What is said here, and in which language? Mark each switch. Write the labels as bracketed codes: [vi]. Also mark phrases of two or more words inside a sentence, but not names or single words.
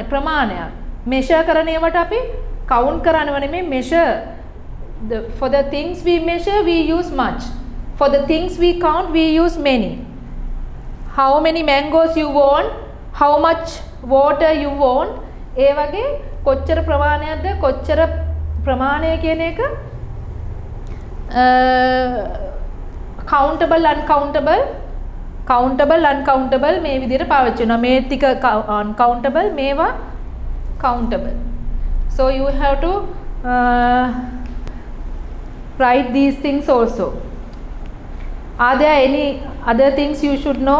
[si] ප්‍රමාණයක් measure කරන ඒවට අපි count කරනව නෙමෙයි measure. [en] For the things we measure we use much. For the things we count we use many. How many mangoes you want, how much water you want. [si] ඒ වගේ කොච්චර ප්‍රමාණයක්ද කොච්චර ප්‍රමාණය කියන එක [en] countable uncountable [si] මේ විදිහට පාවිච්චි වෙනවා. මේ ටික uncountable මේවා countable. [en] So you have to write these things also. Are there any other things you should know?